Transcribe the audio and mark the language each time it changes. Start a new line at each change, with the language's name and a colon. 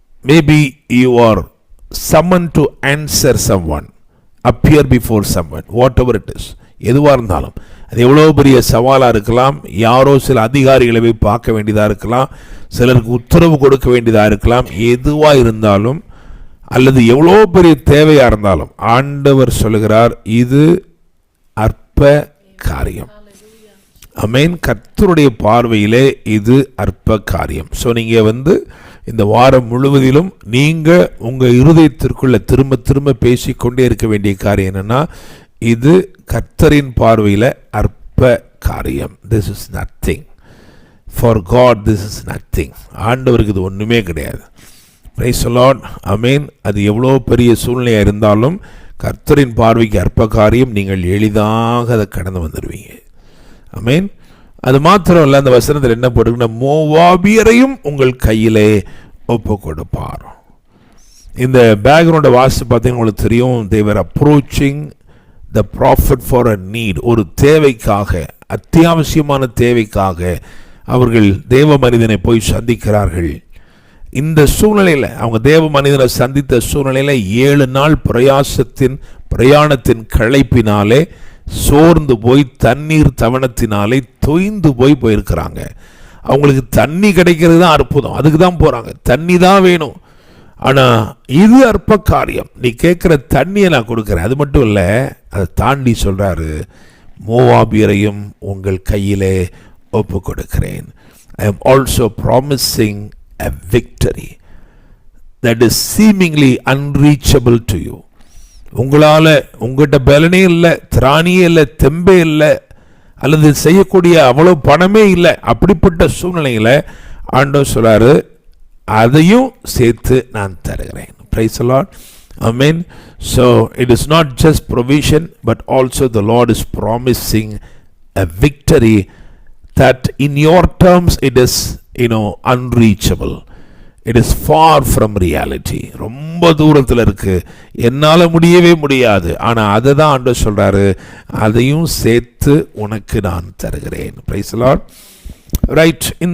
English: Maybe you are summoned to answer someone, appear before someone, whatever it is.
Tamil: எதுவாக இருந்தாலும் அது எவ்வளோ பெரிய சவாலாக இருக்கலாம். யாரோ சில அதிகாரிகளை போய் பார்க்க வேண்டியதாக இருக்கலாம், சிலருக்கு உத்தரவு கொடுக்க வேண்டியதாக இருக்கலாம். எதுவாக இருந்தாலும் அல்லது எவ்வளோ பெரிய தேவையாக இருந்தாலும் ஆண்டவர் சொல்லுகிறார், இது அற்ப காரியம். ஆமென். கர்த்தருடைய பார்வையிலே இது அற்ப காரியம். ஸோ நீங்கள் இந்த வாரம் முழுவதிலும் நீங்கள் உங்கள் இருதயத்திற்குள்ளே திரும்ப திரும்ப பேசிக்கொண்டே இருக்க வேண்டிய காரியம் என்னென்னா, இது கர்த்தரின் பார்வையில் அற்ப காரியம்.
English: This is nothing for God. This is nothing.
Tamil: ஆண்டவருக்கு இது ஒன்றுமே கிடையாது.
English: Praise the lord.
Tamil: ஆமென். அது எவ்வளோ பெரிய சூழ்நிலையாக இருந்தாலும் கர்த்தரின் பார்வைக்கு அற்ப காரியம். நீங்கள் எளிதாக அதை கடந்து வந்துடுவீங்க. ஆமென். அது மாத்திரம் இல்லை, அந்த வசனத்தில் என்ன போட்டுருக்குன்னா, மோவாபியரையும் உங்கள் கையிலே ஒப்பு கொடுப்பார். இந்த பேக்ரவுண்டை வாசித்து பார்த்தீங்கன்னா உங்களுக்கு தெரியும்,
English: they were approaching the prophet for a need.
Tamil: ஒரு தேவைக்காக, அத்தியாவசியமான தேவைக்காக அவர்கள் தேவ மனிதனை போய் சந்திக்கிறார்கள். இந்த சூழ்நிலையில் அவங்க தேவ மனிதனை சந்தித்த சூழ்நிலையில் 7 நாள் பிரயாணத்தின் களைப்பினாலே சோர்ந்து போய் தண்ணீர் தவணத்தினாலே தொய்ந்து போயிருக்கிறாங்க. அவங்களுக்கு தண்ணி கிடைக்கிறது தான் அற்புதம். அதுக்கு தான் போகிறாங்க. தண்ணி தான் வேணும். ஆனா இது அற்ப காரியம், நீ கேட்கிற தண்ணியை நான் கொடுக்கிறேன். அது மட்டும் இல்லை, அதை தாண்டி சொல்றாரு, மோவாபியரையும் உங்கள் கையிலே ஒப்பு கொடுக்கிறேன்.
English: I am also promising a victory that is seemingly unreachable to you.
Tamil: உங்களால உங்கள்கிட்ட பலனே இல்லை, திராணியே இல்லை, தெம்பே இல்லை, அல்லது செய்யக்கூடிய அவ்வளவு பணமே இல்லை, அப்படிப்பட்ட சூழ்நிலையில ஆண்டவர் சொல்றாரு, அதையும் சேர்த்து நான் தருகிறேன்.
English: Praise the Lord. Amen. So it is not just provision, but also the Lord is promising a victory that in your terms it is, unreachable. It is far from reality.
Tamil: ரொம்ப தூரத்தில் இருக்கு, என்னால முடியவே முடியாது. ஆனா அதை தான் ஆண்டவர் சொல்றாரு, அதையும் சேர்த்து உனக்கு நான் தருகிறேன்.
English: Praise the Lord.
Tamil: ரைட்.